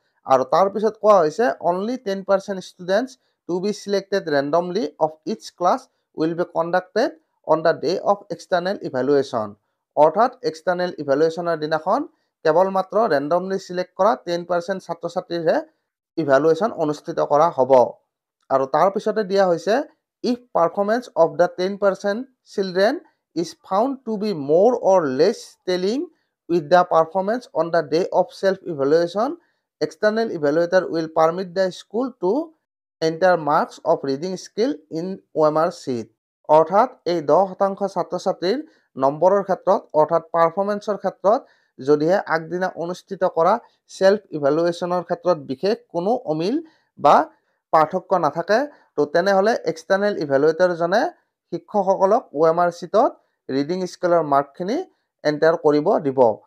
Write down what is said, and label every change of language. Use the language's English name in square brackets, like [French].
[Assamese] আৰু তাৰপিছত কোৱা হৈছে [English] Only 10% students to be selected randomly of each class will be conducted on the day of external evaluation. [Assamese] অৰ্থাৎ external ইভেলুৱেশ্যনৰ দিনাখন কেৱল মাত্ৰ ৰেণ্ডমলি চিলেক্ট কৰা 10% ছাত্ৰ ছাত্ৰীৰহে ইভেলুৱেশ্যন অনুষ্ঠিত কৰা হ'ব। আৰু তাৰপিছতে দিয়া হৈছে [English] If performance of the 10% children is found to be more or less tallying with the performance on the day of self-evaluation, external evaluator will permit the school to enter marks of reading skill in OMR sheet. [Assamese] অৰ্থাৎ এই 10% ছাত্ৰ ছাত্ৰীৰ নম্বৰৰ ক্ষেত্ৰত অৰ্থাৎ পাৰফৰ্মেঞ্চৰ ক্ষেত্ৰত যদিহে আগদিনা অনুষ্ঠিত কৰা ছেল্ফ ইভেলুৱেশ্যনৰ ক্ষেত্ৰত বিশেষ কোনো অমিল বা পাৰ্থক্য নাথাকে তেনেহ'লে এক্সটাৰ্নেল ইভেলুৱেটৰজনে শিক্ষকসকলক OMR sheetত ৰিডিং স্কিলৰ মাৰ্কখিনি এণ্টাৰ কৰিব দিব।